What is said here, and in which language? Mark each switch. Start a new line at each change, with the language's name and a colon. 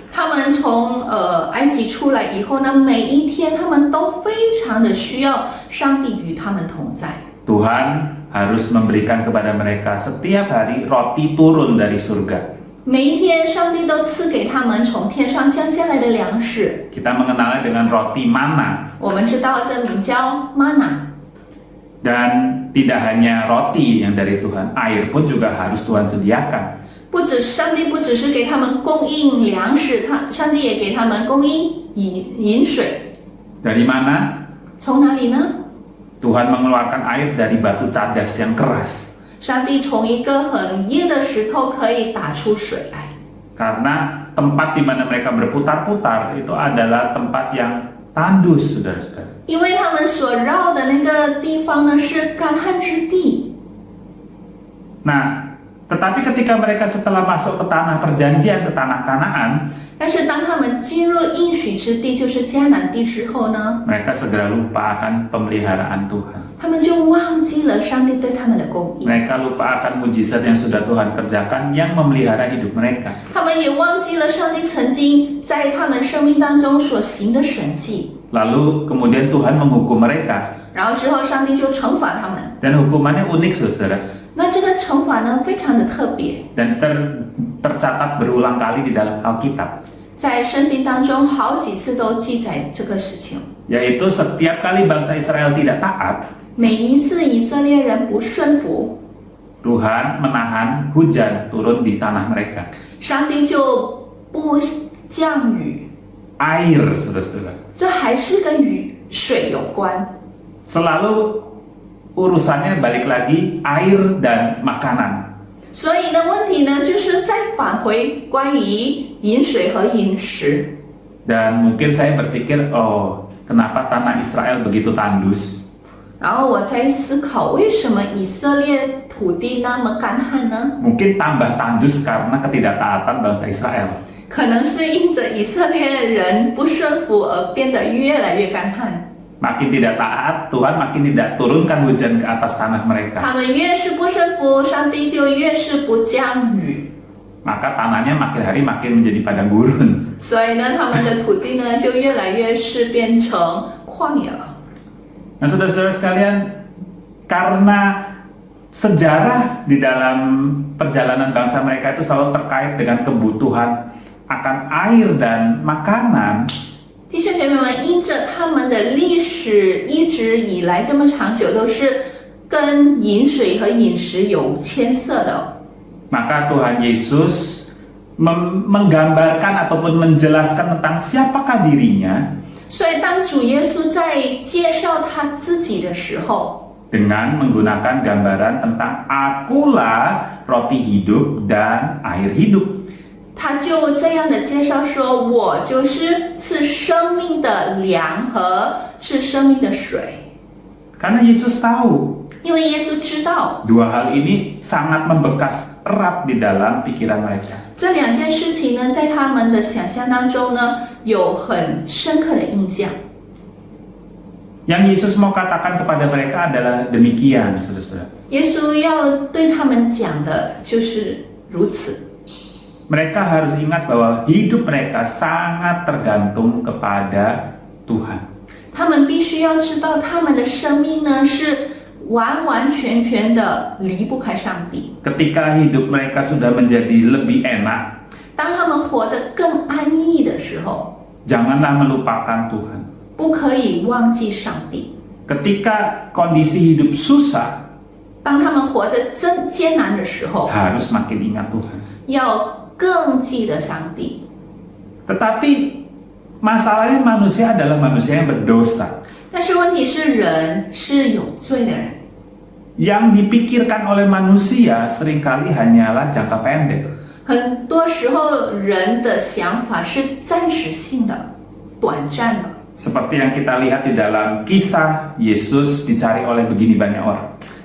Chinese: 他们从埃及出来以后呢，每一天他们都非常的需要上帝与他们同在。
Indonesian: Tuhan harus memberikan kepada mereka setiap hari roti turun dari surga.
Chinese: 每一天，上帝都赐给他们从天上降下来的粮食。
Indonesian: Kita mengenalnya dengan roti mana.
Chinese: 我们知道这名叫 mana。
Indonesian: Dan tidak hanya roti yang dari Tuhan, air pun juga harus Tuhan sediakan.
Chinese: 上帝不只是给他们供应粮食，上帝也给他们供应饮水。
Indonesian: Dari mana?
Chinese: 从哪里呢？
Indonesian: Tuhan mengeluarkan air dari batu cadas yang keras.
Chinese: 上帝从一个很硬的石头可以打出水来。
Indonesian: Karena tempat di mana mereka berputar-putar itu adalah tempat yang tandus, saudara-saudara.
Chinese: 因为他们所绕的那个地方呢是干旱之地。
Indonesian: Nah, tetapi ketika mereka setelah masuk ke tanah perjanjian, ke tanah Kanaan,
Chinese: 但是当他们进入应许之地，就是迦南地之后呢，
Indonesian: mereka segera lupa akan pemeliharaan Tuhan.
Chinese: 他们就忘记了上帝对他们的供应，
Indonesian: Mereka lupa akan mujizat yang sudah Tuhan kerjakan yang memelihara hidup mereka.
Chinese: 他们也忘记了上帝曾经在他们生命当中所行的神迹。
Indonesian: Lalu kemudian Tuhan menghukum mereka.
Chinese: 然后之后，上帝就惩罚他们。
Indonesian: Dan hukumannya unik, saudara.
Chinese: 那这个惩罚呢，非常的特别，
Indonesian: Dan tercatat berulang kali di dalam Alkitab.
Chinese: 在圣经当中好几次都记载这个事情。
Indonesian: Yaitu setiap kali bangsa Israel tidak taat,
Chinese: 每一次以色列人不顺服，
Indonesian: Tuhan menahan hujan turun di tanah mereka.
Chinese: 上帝就不降雨。
Indonesian: Air, saudara-saudara.
Chinese: 这还是跟水有关。
Indonesian: Selalu urusannya balik lagi air dan makanan.
Chinese: 所以呢，问题呢就是再返回关于饮水和饮食。
Indonesian: Dan mungkin saya berpikir, oh, kenapa tanah Israel begitu tandus?
Chinese: 然后我在思考，为什么以色列土地那么干旱呢？
Indonesian: Mungkin tambah tandus karena ketidaktaatan bangsa Israel.
Chinese: 可能是因着以色列人不顺服而变得越来越干旱。
Indonesian: Makin tidak taat, Tuhan makin tidak turunkan hujan ke atas tanah mereka.
Chinese: 他们越是不顺服，上帝就越是不降雨。
Indonesian: Maka tanahnya makin hari makin menjadi padang gurun.
Chinese: 所以呢，他们的土地呢就越来越是变成旷野了。
Indonesian: Nah, saudara-saudara sekalian, karena sejarah di dalam perjalanan bangsa mereka itu selalu terkait dengan kebutuhan akan air dan makanan,
Chinese: 弟兄姐妹们，因着他们的历史一直以来这么长久都是跟饮水和饮食有牵涉的，
Indonesian: maka Tuhan Yesus menggambarkan ataupun menjelaskan tentang siapakah dirinya
Chinese: 所以当主耶稣在介绍他自己的时候，
Indonesian: dengan menggunakan gambaran tentang akulah roti hidup dan air hidup.
Chinese: 他就这样的介绍说：“我就是赐生命的粮和赐生命的水。”
Indonesian: Karena Yesus tahu
Chinese: 因为耶稣知道
Indonesian: dua hal ini sangat membekas erat di dalam pikiran mereka.
Chinese: 这两件事情呢，在他们的想象当中呢，有很深刻的印象。
Indonesian: Yang Yesus mau katakan kepada mereka adalah demikian, saudara-saudara.
Chinese: 耶稣要对他们讲的就是如此。
Indonesian: Mereka harus ingat bahwa hidup mereka sangat tergantung kepada Tuhan.
Chinese: 他们必须要知道，他们的生命呢是完完全全的离不开上帝。
Indonesian: Ketika hidup mereka sudah menjadi lebih enak,
Chinese: 当他们活得更安逸的时候，
Indonesian: janganlah melupakan Tuhan.
Chinese: 不可以忘记上帝。
Indonesian: Ketika kondisi hidup susah,
Chinese: 当他们活得真艰难的时候，
Indonesian: harus makin ingat Tuhan.
Chinese: 要更记得上帝。
Indonesian: Tetapi masalahnya manusia adalah manusia yang berdosa.
Chinese: 但是问题是，人是有罪的人，
Indonesian: Yang dipikirkan oleh manusia seringkali hanyalah jangka pendek.
Chinese: 很多时候人的想法是暂时性的、短暂的。
Indonesian: Seperti yang kita lihat di dalam kisah Yesus dicari oleh begini banyak orang.